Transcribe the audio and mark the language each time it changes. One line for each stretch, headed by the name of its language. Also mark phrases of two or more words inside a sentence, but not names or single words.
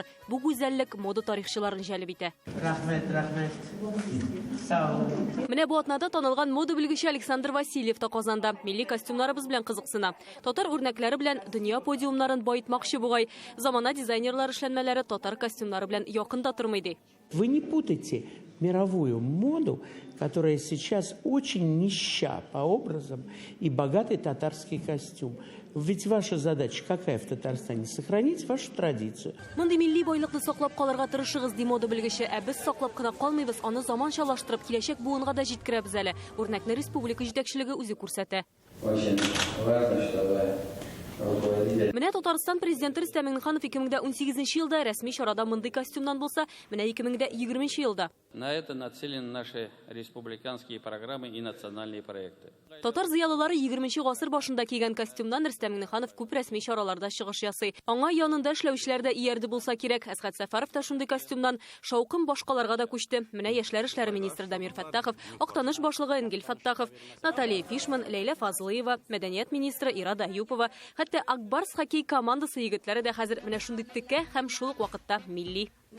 Tatar: Бу гүзәллек мода тарихчыларын җәлеп итә. Рәхмәт. Менә бу атнада танылган мода белгече Александр Васильев та Казанда. Милли костюмнарыбыз белән кызыксына. Татар үрнәкләре белән дөнья подиумнарын баетмакчы бугай. Замана дизайнерлар эшләнмәләре татар костюмнары белән якында тормый ди.
Russian: Вы не путайте мировую моду, которая сейчас очень нища по образам, и богатый татарский костюм. Ведь ваша задача какая в Татарстане? Сохранить вашу традицию.
Tatar: Мондый милли байлыкны саклап калырга тырышыгыз ди мода белгече. Без саклап кына калмыйбыз, аны заманчалаштырып киләчәк буынга да җиткерәбез әле. Үрнәкне республика җитәкчелеге үзе күрсәтә. Менә Татарстан президенты Рөстәм Миңнеханов 2018 елда рәсми чарада мондый костюмнан булса, менә 2020 елда.
Russian: На это нацелены наши республиканские программы и национальные проекты.
Tatar: Татар зыялылары 20 гасыр башында кигән костюмнан Рөстәм Миңнеханов күп рәсми чараларда чыгыш ясый. Аңа янында эшләүчеләр дә иярде булса кирәк. Әсгать Сәфәров та шундый костюмнан шаукым башкаларга да күчте. Менә яшьләр эшләре министры Дамир Фәттахов, Актаныш башлыгы Энгел Фәттахов, Наталья Фишман, Ләйлә Фазлыева, Мәдәният министры Ирада Аюпова, хәтта Акбарс хоккей командасы егетләре дә хәзер менә шундый теккә һәм шул ук вакытта милли.